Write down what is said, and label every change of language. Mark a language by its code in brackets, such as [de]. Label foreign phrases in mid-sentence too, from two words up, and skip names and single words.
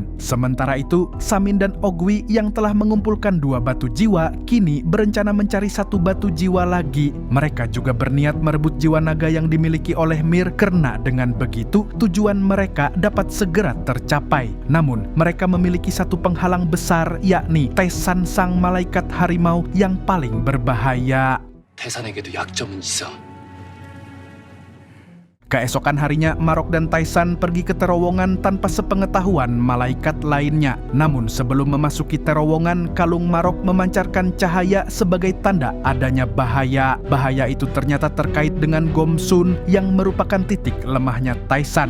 [id] Sementara itu, Samin dan Oogwee yang telah mengumpulkan 2 batu jiwa, kini berencana mencari 1 batu jiwa lagi. Mereka juga berniat merebut jiwa naga yang dimiliki oleh Mir, karena dengan begitu tujuan mereka dapat segera tercapai. Namun, mereka memiliki satu penghalang besar, yakni Taisan sang malaikat harimau yang paling berbahaya. [ko] 태산에게도 약점은 있어. [id] Keesokan harinya, Marok dan Taisan pergi ke terowongan tanpa sepengetahuan malaikat lainnya. Namun sebelum memasuki terowongan, kalung Marok memancarkan cahaya sebagai tanda adanya bahaya. Bahaya itu ternyata terkait dengan Gomsun yang merupakan titik lemahnya Taisan.